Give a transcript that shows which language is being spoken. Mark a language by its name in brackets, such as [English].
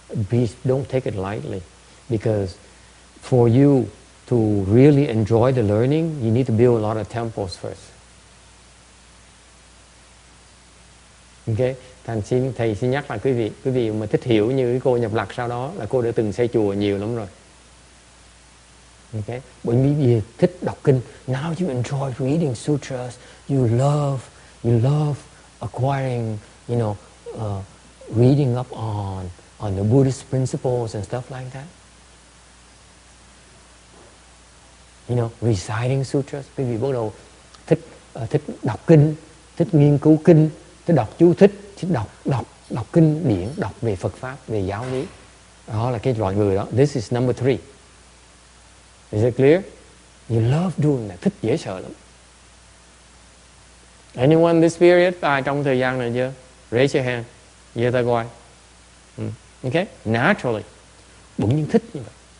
[English] Please don't take it lightly, because for you to really enjoy the learning, you need to build a lot of temples first. Okay? [Vietnamese] Thầy xin nhắc lại quý vị mà thích hiểu như cái cô nhập lạc sau đó là cô đã từng xây chùa nhiều lắm rồi. [English] Okay? [Vietnamese] Bởi vì thích đọc kinh, [English] now you enjoy reading sutras, you love acquiring, you know, reading up on the Buddhist principles and stuff like that. You know, reciting sutras. [Vietnamese] Quý vị bắt đầu thích đọc kinh, thích nghiên cứu kinh, thích đọc chú thích đọc kinh điển, đọc về Phật pháp, về giáo lý. Đó là cái loại người đó. [English] This is number 3. Is it clear? You love doing that. [Vietnamese] Thích dễ sợ lắm. [English] Anyone this period? [Vietnamese] Ai trong thời gian này chưa? [English] Raise your hand. [Vietnamese] Giơ tay coi. [English] Okay? Naturally. [Vietnamese] Bỗng nhiên thích như vậy.